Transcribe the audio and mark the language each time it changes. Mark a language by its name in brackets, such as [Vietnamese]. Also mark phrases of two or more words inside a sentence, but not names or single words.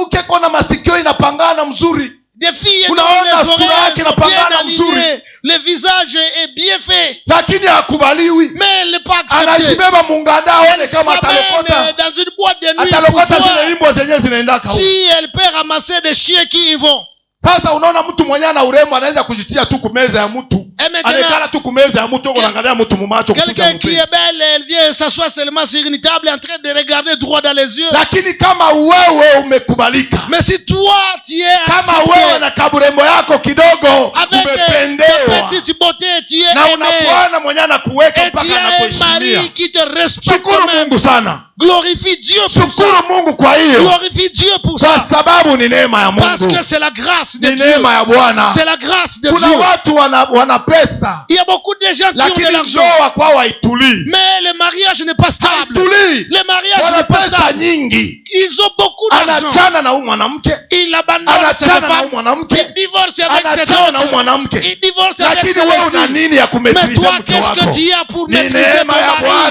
[French] Des filles dont les oreilles sont bien alignées, le visage est bien fait, mais elle n'est pas acceptée. Elle s'amène dans une boîte de nuit pour voir si elle peut ramasser des chiens qui y vont. [Swahili] Sasa unaona mtu mwenye ana urembo anaanza kujitia tu kumeza ya mtu. Anekala tu kumeza ya mtu unaangalia mtu mumacho. [French] Quelqu'un qui est belle, elle vient s'asseoir seulement sur une table en train de regarder droit dans les yeux. [Swahili] Lakini kama wewe umekubalika. [French] Mais si toi tu es [Swahili] kama wewe na kaburembo yako kidogo umependewa. [French] Avec ta petite beauté tu es [Swahili] na una Bwana mwenye anakuweka mpaka anakuheshimia. [French] Qui te respecte. [Swahili] Shukuru Mungu sana. [French] Glorifie Dieu pour ça. [Swahili] Mungu kwa hiyo. [French] Glorifie Dieu pour ça. [Swahili] Kwa sababu ni neema ya Mungu. [French] Parce que c'est la grâce de Dieu. [Swahili] Neema ya Bwana. [French] C'est la grâce de Dieu. [Swahili] Kuna watu wana pesa. [French] Il y a beaucoup de gens qui ont de l'argent. Mais le mariage n'est pas stable. Le mariage n'est pas stable. Ils ont beaucoup d'argent. Ils abandonnent cette femme. Ils divorcent avec cette autre. Ils divorcent avec cette autre. Mais toi, qu'est-ce que tu as pour maîtriser ton mari?